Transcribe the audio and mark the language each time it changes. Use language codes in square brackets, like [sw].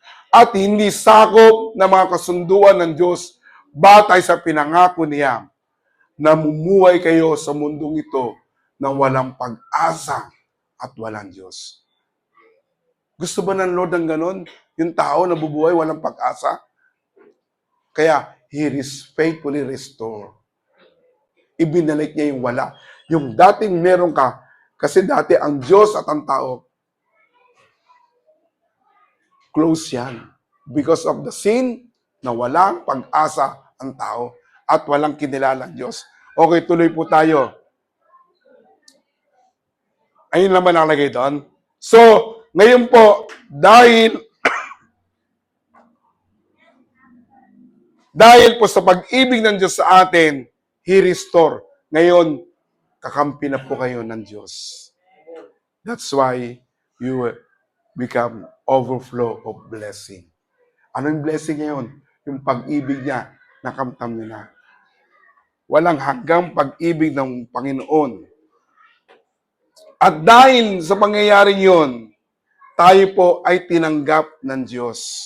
[tl] At hindi sakop na mga kasunduan ng Diyos batay sa pinangako niya. Namumuhay kayo sa mundong ito na walang pag-asa at walang Diyos. Gusto ba ng Lord ng ganon? Yung tao na bubuhay walang pag-asa? [en] Kaya, He is faithfully restore. [tl] Ibinalik niya yung wala. Yung dating meron ka, kasi dati ang Diyos at ang tao, close yan. [en] Because of the sin, [tl] na walang pag-asa ang tao at walang kinilalang Diyos. Okay, tuloy po tayo. Ayun naman nakalagay doon. So, ngayon po, dahil po sa pag-ibig ng Diyos sa atin, [en] He restore. [tl] Ngayon, kakampi na po kayo ng Diyos. [en] That's why you will become overflow of blessing. [tl] Ano yung blessing ngayon? Yung pag-ibig niya, nakamtam niyo na. Walang hanggang pag-ibig ng Panginoon. At dahil sa pangyayaring yun, tayo po ay tinanggap ng Diyos.